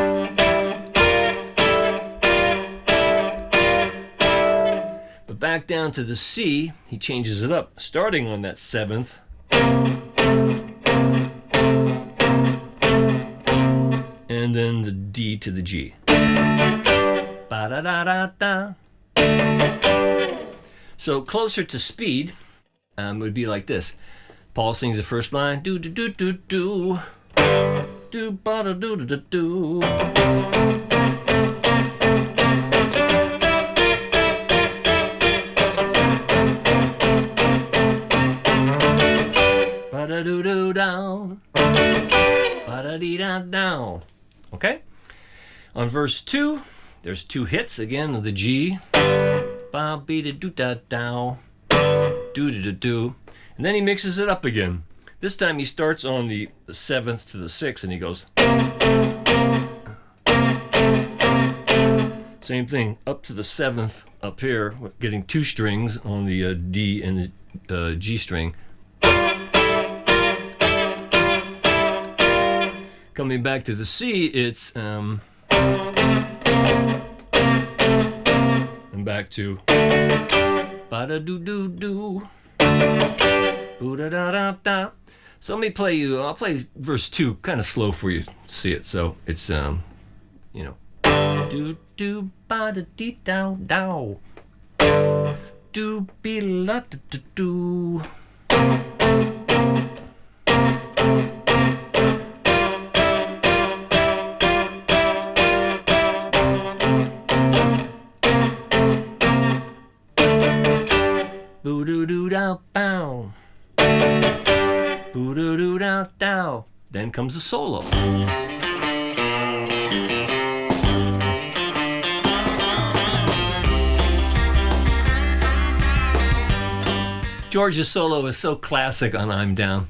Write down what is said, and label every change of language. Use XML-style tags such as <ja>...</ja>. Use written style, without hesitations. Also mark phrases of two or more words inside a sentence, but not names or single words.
<en>Back down to the C, he changes it up, starting on that 7th. And then the D to the G. Ba-da-da-da-da. So closer to speed would be like this. Paul sings the first line. Do-do-do-do-do. Do-ba-da-do-do-do-do. Ba-da-doo-doo-down, ba-da-dee-da-down. Okay? On verse 2, there's 2 hits again of the G. Ba-be-da-doo-da-dow, do-do-do-do. And then he mixes it up again. This time he starts on the 7th to the 6th, and he goes. Same thing, up to the 7th up here, getting 2 strings on the D and the G string. Coming back to the C, it's and back to ba-da-doo-doo-doo, boo-da-da-da-da. So let me play you, I'll play verse 2 kind of slow for you to see it. So it's, you know, do-do-ba-da-dee-dow-dow, do-be-la-da-da-doo. Boo-doo-doo-dow-bow, boo-doo-doo-dow-dow. Then comes the solo. George's solo is so classic on I'm Down.</en>